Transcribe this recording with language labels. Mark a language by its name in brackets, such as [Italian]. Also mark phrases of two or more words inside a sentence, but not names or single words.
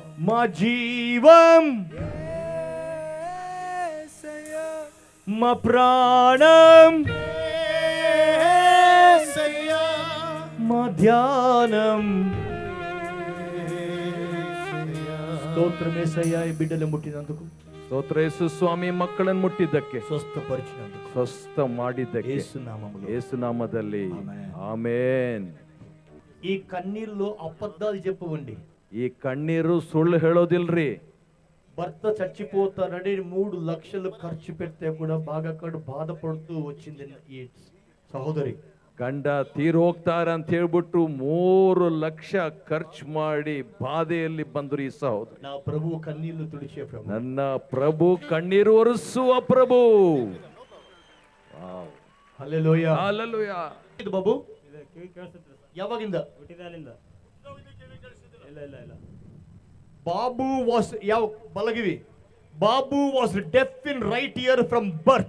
[Telugu] మా జీవం యేసయ్యా, మా ప్రాణం యేసయ్యా, మా ధ్యానం యేసయ్యా. స్తోత్రం యేసయ్యా, ఈ బిడ్డలు ముట్టినందుకు, [Kannada] ಸ್ತೋತ್ರ ಯೇಸು ಸ್ವಾಮಿ. ಮಕ್ಕಳನ್ನು ಮುಟ್ಟಿದ್ದಕ್ಕೆ, [Telugu] స్వస్థపరిచినందుకు [Kannada] ಸ್ವಸ್ಥ ಮಾಡಿದ್ದಕ್ಕೆ [Telugu] యేసు నామములో [Kannada] ಯೇಸು ನಾಮದಲ್ಲಿ ಆಮೆನ್. ಆಮೇನ್. [Telugu] ఈ కన్నీళ్ళు అబద్ధాలు చెప్పవండి. [Kannada] ಈ ಕಣ್ಣೀರು ಸುಳ್ಳು ಹೇಳೋದಿಲ್ರಿ. [Telugu] భర్త చచ్చిపోతారని 3 లక్షలు ఖర్చు పెడితే కూడా బాగా బాధపడుతూ వచ్చింది ఈ సహోదరి. [Kannada] ಗಂಡ ತೀರ್ ಹೋಗ್ತಾರೆ ಅಂತ ಹೇಳ್ಬಿಟ್ಟು 3 ಲಕ್ಷ ಖರ್ಚು ಮಾಡಿ ಬಾಧೆಯಲ್ಲಿ ಬಂದ್ರು ಈ ಸಹೋದರಿ. [Telugu] నా ప్రభు కన్నీళ్లు తుడిచే ప్రభు, [Kannada] ನನ್ನ ಪ್ರಭು ಕಣ್ಣೀರು ಒರೆಸುವ ಪ್ರಭು. [Telugu] హల్లెలూయా. [Kannada] ಹಲ್ಲೆಲೂಯಾ. ಇದು ಬಾಬು ಯಾವಾಗಿಂದ? [English] Babu was [Kannada] ಯಾವ ಬಲಗಿವಿ, [English] Babu was deaf in right ear from birth.